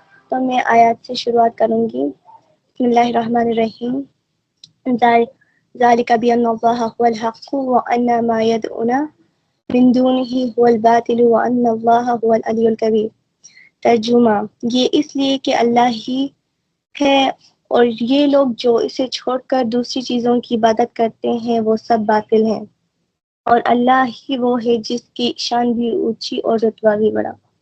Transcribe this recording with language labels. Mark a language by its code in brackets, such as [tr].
[ur] تو میں آیات سے شروعات کروں گی. [ar] بسم اللہ الرحمن الرحیم. ذالک بأن اللہ هو الحق وأن ما يدعون من دونه هو الباطل وأن اللہ هو العلی الکبیر. [ur] ترجمہ: یہ اس لیے کہ اللہ ہی ہے اور یہ لوگ جو اسے چھوڑ کر دوسری چیزوں کی عبادت کرتے ہیں وہ سب باطل ہیں، اور اللہ ہی وہ ہے جس کی شان بھی اونچی اور رتبہ بھی بڑا.